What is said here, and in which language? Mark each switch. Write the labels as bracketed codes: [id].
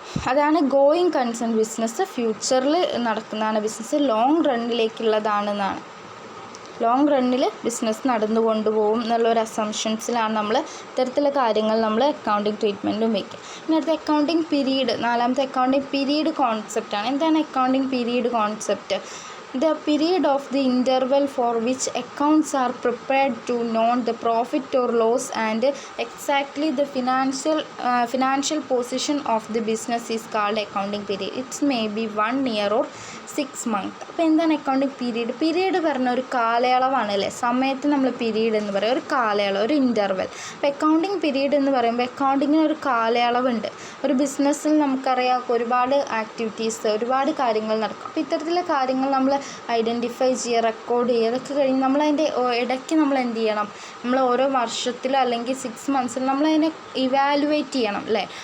[ml] അതാണ് going concern business. ഫ്യൂച്ചറിൽ നടക്കുന്നതാണ് ബിസിനസ്, ലോങ് റണ്ണിലേക്കുള്ളതാണെന്നാണ്. ലോങ് റണ്ണിൽ ബിസിനസ് നടന്നു കൊണ്ടുപോകും എന്നുള്ളൊരു അസംഷൻസിലാണ് നമ്മൾ ഇത്തരത്തിലുള്ള കാര്യങ്ങൾ നമ്മൾ അക്കൗണ്ടിങ് ട്രീറ്റ്മെൻറ്റും വയ്ക്കുക. ഇനി അടുത്ത അക്കൗണ്ടിങ് പീരീഡ്, നാലാമത്തെ അക്കൗണ്ടിങ് പീരീഡ് കോൺസെപ്റ്റാണ്. എന്താണ് accounting period concept? [en] The period of the interval for which accounts are prepared to note the profit or loss and exactly the financial position of the business is called accounting period. It may be 1 year or 6 months. [ml] അപ്പോൾ എന്താണ് accounting period? Period പറഞ്ഞ ഒരു കാലയളവാണ് അല്ലേ, സമയത്ത് നമ്മൾ period എന്ന് പറയും, ഒരു കാലയളവ്, ഒരു ഇൻ്റർവെൽ. അപ്പോൾ അക്കൗണ്ടിങ് പീരീഡ് എന്ന് പറയുമ്പോൾ അക്കൗണ്ടിങ്ങിന് ഒരു കാലയളവുണ്ട്. ഒരു ബിസിനസ്സിൽ നമുക്കറിയാം ഒരുപാട് ആക്ടിവിറ്റീസ്, ഒരുപാട് കാര്യങ്ങൾ നടക്കും. അപ്പോൾ ഇത്തരത്തിലുള്ള കാര്യങ്ങൾ നമ്മൾ ഐഡൻറ്റിഫൈ ചെയ്യുക, റെക്കോർഡ് ചെയ്യുക, അതൊക്കെ കഴിഞ്ഞ് നമ്മളതിൻ്റെ ഇടയ്ക്ക് നമ്മൾ എന്ത് ചെയ്യണം, നമ്മൾ ഓരോ വർഷത്തിലോ അല്ലെങ്കിൽ 6 monthsൽ നമ്മളതിനെ ഇവാലുവേറ്റ് ചെയ്യണം അല്ലേ.